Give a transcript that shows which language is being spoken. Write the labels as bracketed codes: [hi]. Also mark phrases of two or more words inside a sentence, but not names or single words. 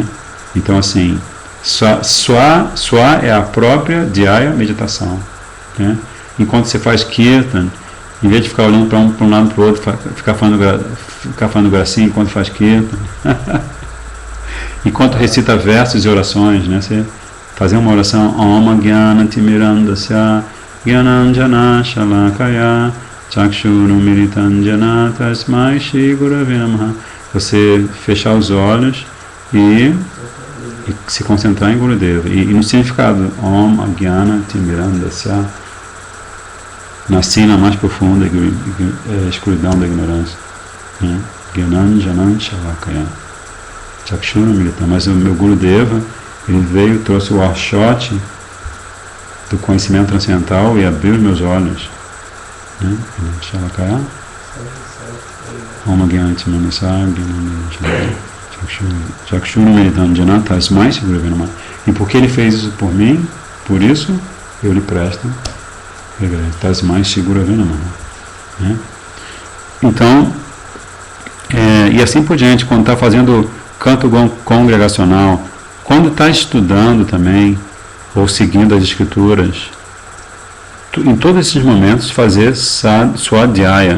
[pt] Então, assim, Swa é a própria Dhyaya meditação, né? Enquanto você faz Kirtan, em vez de ficar olhando para um lado para o outro, ficar falando gracinha enquanto faz Kirtan, enquanto recita versos e orações, né? Você fazer uma oração [sa] ॐ ज्ञान तिमिरान्धस्य ज्ञानाञ्जन शलाकया चक्षुरु मिलितञ्जन तस्मै श्री गुरवे नमः. [pt] Você fechar os olhos e se concentrar em Gurudeva. E no significado [sa] ॐ ज्ञान तिमिरान्धस्य, [pt] na sina mais profunda escuridão da ignorância, né? [sa] ज्ञानाञ्जन शलाकया चक्षुरु मिलितञ्जन. [pt] Mas o meu Gurudeva, ele veio, trouxe o archote do conhecimento transcendental e abriu os meus olhos, né? [sa] शलाकया ॐ ज्ञान तिमिरान्धस्य चक्षुरु मिलितञ्जन तस्मै श्री गुरवे नमः. [pt] E porque ele fez isso por mim, por isso eu lhe presto [sa] तस्मै श्री गुरवे नमः, [pt] né? Então, e assim por diante, quando está fazendo canto congregacional, quando está estudando também, ou seguindo as escrituras, em todos esses momentos, fazer Swadhyaya.